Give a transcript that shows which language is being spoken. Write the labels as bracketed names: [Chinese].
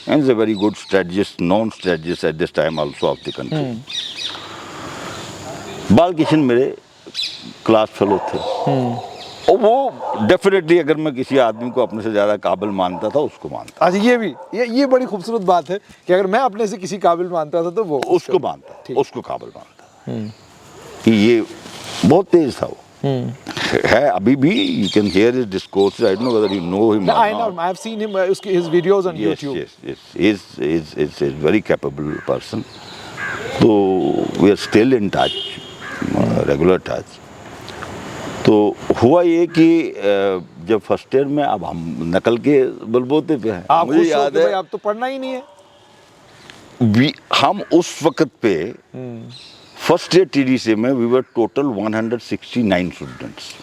[English] And is a very good strategist, known strategist at this time also of the country. [Hindi] Balkishan मेरे class fellow थे, और वो definitely अगर मैं किसी आदमी को अपने से ज़्यादा काबिल मानता था, उसको मानता। अच्छा, ये भी ये बड़ी खूबसूरत बात है कि अगर मैं अपने से किसी काबिल मानता था तो वो उसको मानता, उसको काबिल मानता कि ये बहुत तेज था। वो है अभी भी, [English] you can hear his discourses. I don't know whether you know him or I know, not. I've seen him, his videos on YouTube. Yes. He's a very capable person. So we are still in touch, regular touch. [Hindi] तो हुआ ये कि जब first year में, अब हम नकल के बलबूते पे हैं। आप मुझे याद है, आप तो पढ़ना ही नहीं है। हम उस वक्त पे फर्स्ट ईयर टीडीसी में [English] We were total 169 students.